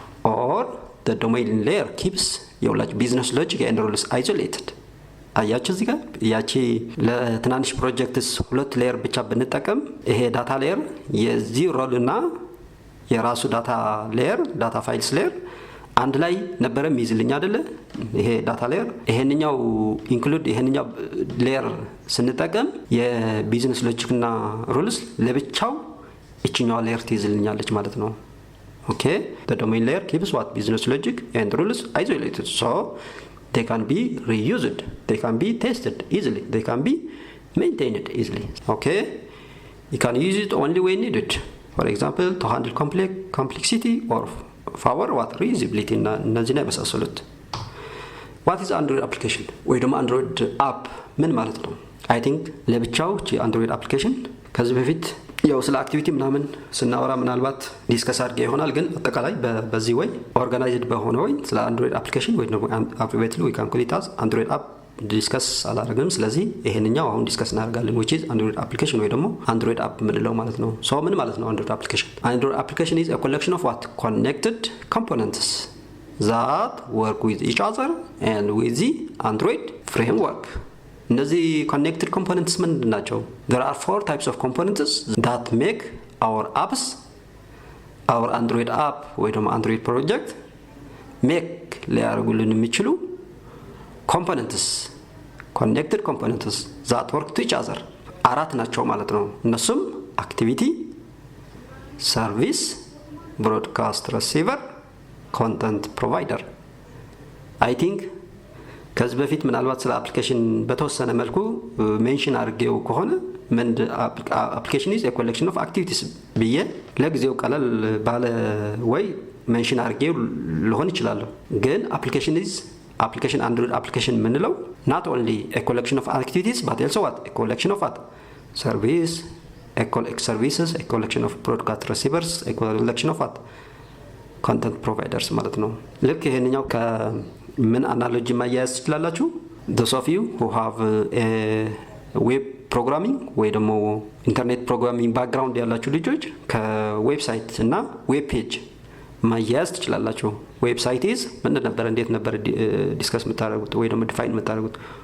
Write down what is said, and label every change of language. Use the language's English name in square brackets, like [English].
[English] or the domain layer keeps [Amharic] ያላችሁ [English] business logic and rules isolated። [Amharic] አያችሁ እዚህ ጋር ያቺ ለትናንሽ ፕሮጀክትስ ሁለት ሌየር ብቻ ብንጠቀም ይሄ ዳታ ሌየር የዚህ ሮል እና የራሱ ዳታ ሌየር ዳታ ፋይልስ ሌየር አንድ ላይ ነበረ የሚይዝልኝ አይደለ ይሄ ዳታ ሌየር። ይሄንኛው ኢንክሉድ ይሄንኛው ሌየር ስንጠቀም የቢዝነስ ሎጂክ እና ሩልስ ለብቻው እቺኛው ሌየር ትይዝልኛለች ማለት ነው። [English] ኦኬ the domain layer keeps what business logic and rules isolated, so they can be reused, they can be tested easily, they can be maintained easily. Okay, you can use it only when needed, for example to handle complexity or for what reusability [Amharic] እና እነዚህን የመሳሰሉት። [English] what is Android application [Amharic] ወይ ደግሞ [English] Android app [Amharic] ምን ማለት ነው? [English] I think [Amharic] ለብቻው Android application ከዚህ በፊት ያው ስለ አክቲቪቲ ምናምን ስናወራ ምናልባት ዲስከስ አድርጌ ይሆናል፣ ግን አጠቃላይ በዚህ ወይ ኦርጋናይዝድ በሆነ ወይ ስለ አንድሮይድ አፕሊኬሽን ወይ ደግሞ አፕሪቬትሊ ወይ [English] ካን ኮል ኢት አዝ [Amharic] አንድሮይድ አፕ ዲስከስ አላደረግንም። ስለዚህ ይሄንኛው አሁን ዲስከስ እናደርጋለን [English] which is [Amharic] አንድሮይድ አፕሊኬሽን ወይ ደግሞ አንድሮይድ አፕ ምንለው ማለት ነው። [English] ሶ [Amharic] ምን ማለት ነው አንድሮይድ አፕሊኬሽን? አንድሮይድ አፕሊኬሽን [English] is a collection of what connected components that work with each other and with the Android framework. [Amharic] እነዚህ [English] connected components [Amharic] ምንድን ናቸው? [English] There are 4 types of components that make our apps, our Android app [Amharic] ወይ ደግሞ [English] Android project make [Amharic] ሊያደርጉልን የሚችሉ [English] components, connected components that work to each other [Amharic] 4 ናቸው ማለት ነው። እነሱም [English] activity, service, broadcast receiver, content provider. I think [Amharic] ከዚህ በፊት ምናልባት ስለ አፕሊኬሽን በተወሰነ መልኩ ሜንሽን አድርጌው ከሆነ ምን አፕሊኬሽን [English] is a collection of activities [Amharic] ብዬ ለጊዜው ቀለል ባለ ወይ ሜንሽን አድርጌው ሊሆን ይችላል። ግን [English] application Android application [Amharic] ምንለው [English] not only a collection of activities but also what a collection of what services, a collection of broadcast receivers, a collection of what content providers [Amharic] ማለት ነው። ልክ ይሄንኛው ምን አናሎጂ ማያያዝ ትችላላችሁ? [English] those of you who have a web programming [Amharic] ወይ ደግሞ ኢንተርኔት ፕሮግራሚንግ ባክግራውንድ ያላችሁ ልጆች ከዌብሳይት እና ዌብ ፔጅ ማያያዝ ትችላላችሁ። ዌብሳይት [English] is [Amharic] ምን ነበር እንዴት ነበር ዲስከስ የምታደርጉት ወይ ደግሞ ዲፋይን የምታደርጉት?